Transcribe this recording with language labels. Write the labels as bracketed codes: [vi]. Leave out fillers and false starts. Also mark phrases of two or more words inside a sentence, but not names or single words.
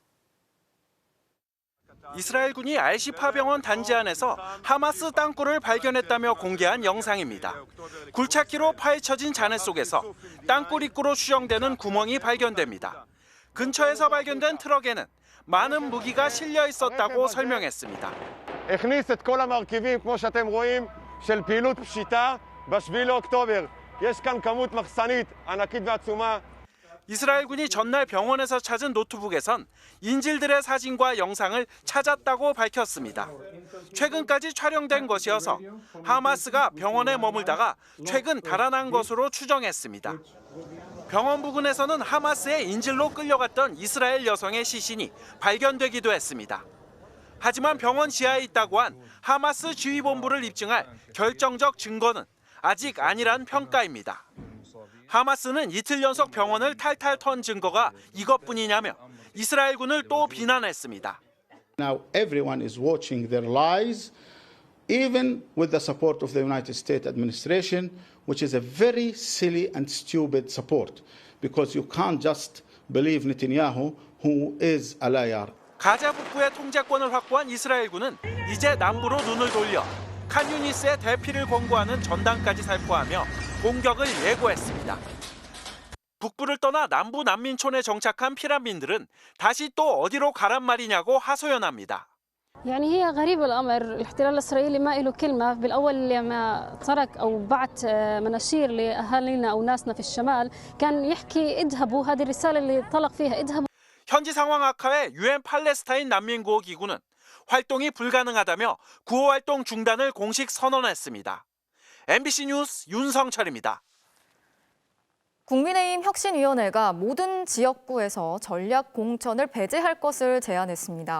[ko] 이스라엘군이 알시파 병원 단지 안에서 하마스 땅굴을 발견했다며 공개한 영상입니다. 굴착기로 파헤쳐진 잔해 속에서 땅굴 입구로 추정되는 구멍이 발견됩니다. 근처에서 발견된 트럭에는 많은 무기가 실려 있었다고 설명했습니다. [he] הכניס את כל המרכיבים כמו שאתם רואים של פעילות פשיטה ב-7 לאוקטובר. יש כאן כמות מחסנית ענקית ועצומה. [ko] 이스라엘군이 전날 병원에서 찾은 노트북에선 인질들의 사진과 영상을 찾았다고 밝혔습니다. 최근까지 촬영된 것이어서 하마스가 병원에 머물다가 최근 달아난 것으로 추정했습니다. 병원 부근에서는 하마스의 인질로 끌려갔던 이스라엘 여성의 시신이 발견되기도 했습니다. 하지만 병원 지하에 있다고 한 하마스 지휘본부를 입증할 결정적 증거는 아직 아니란 평가입니다. 하마스는 이틀 연속 병원을 탈탈 턴 증거가 이것뿐이냐며 이스라엘군을 또 비난했습니다. [en] Now everyone is watching their lies, even with the support of the United States administration, which is a very silly and stupid support, because you can't just believe Netanyahu, who is a liar. [ko] 가자 북부의 통제권을 확보한 이스라엘군은 이제 남부로 눈을 돌려 칸 유니스의 대피를 권고하는 전단까지 살포하며 공격을 예고했습니다. 북부를 떠나 남부 난민촌에 정착한 피난민들은 다시 또 어디로 가란 말이냐고 하소연합니다. [ar] يعني هي غريب الأمر الاحتلال الإسرائيلي ما له كلمة بالأول لما ترك أو بعت مناشير لأهالينا أو ناسنا في الشمال كان يحكي اذهبوا هذه الرسالة اللي طلق فيها اذهبوا. [ko] 현지 상황 악화에 유엔 팔레스타인 난민구호 기구는 활동이 불가능하다며 구호 활동 중단을 공식 선언했습니다. MBC 뉴스 윤성철입니다. 국민의힘 혁신위원회가 모든 지역구에서 전략 공천을 배제할 것을 제안했습니다.